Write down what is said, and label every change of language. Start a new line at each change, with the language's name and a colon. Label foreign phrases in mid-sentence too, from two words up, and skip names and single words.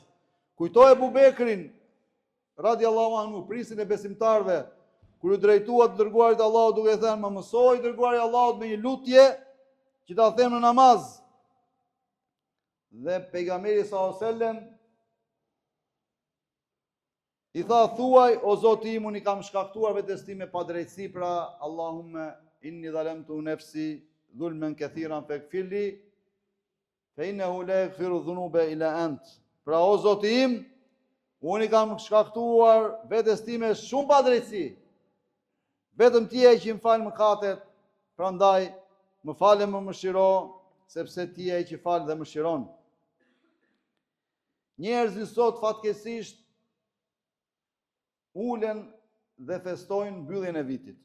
Albanian: Kujtoj Abu Bekrin
Arabic: رضي الله عنه,
Albanian: prisin e besimtarve, kur u drejtua të dërguarit Allahut duke thënë, më mësoi dërguari Allahut me një lutje që ta them në namaz. Dhe pejgamberi
Arabic: صلى الله عليه وسلم
Albanian: i tha, thuaj o Zoti im, unë i kam shkaktuar vetes time pa drejtësi, pra
Arabic: اللهم إني ظلمت نفسي ظلما كثيرا فاغفر لي فإنه لا يغفر الذنوب إلا أنت.
Albanian: Pra o Zoti im, unë i kam shkaktuar vetes time shumë pa drejtësi. Vetëm ti je që më fal mëkatet, prandaj më falë më mëshiro, sepse ti je që fal dhe mëshiron. Njerëzit sot fatkeqësisht ulen dhe festojnë mbylljen e vitit.